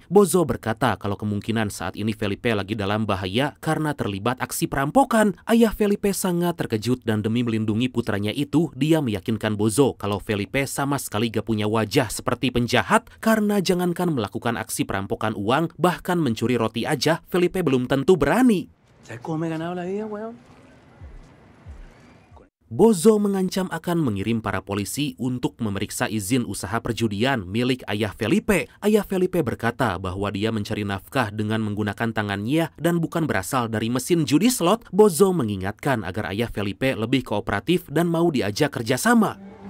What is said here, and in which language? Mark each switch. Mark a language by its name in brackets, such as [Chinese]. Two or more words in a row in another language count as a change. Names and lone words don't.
[Indonesian] Bozo berkata kalau kemungkinan saat ini Felipe lagi dalam bahaya karena terlibat aksi perampokan. Ayah Felipe sangat terkejut dan demi melindungi putranya itu, dia meyakinkan Bozo kalau Felipe sama sekali gak punya wajah seperti penjahat karena jangankan melakukan aksi perampokan uang, bahkan mencuri roti aja Felipe belum tentu berani. [Spanish] ¿Sabes cómo me he ganado la vida, weón? [Indonesian] Bozo mengancam akan mengirim para polisi untuk memeriksa izin usaha perjudian milik ayah Felipe. Ayah Felipe berkata bahwa dia mencari nafkah dengan menggunakan tangannya dan bukan berasal dari mesin judi slot. Bozo mengingatkan agar ayah Felipe lebih kooperatif dan mau diajak kerjasama.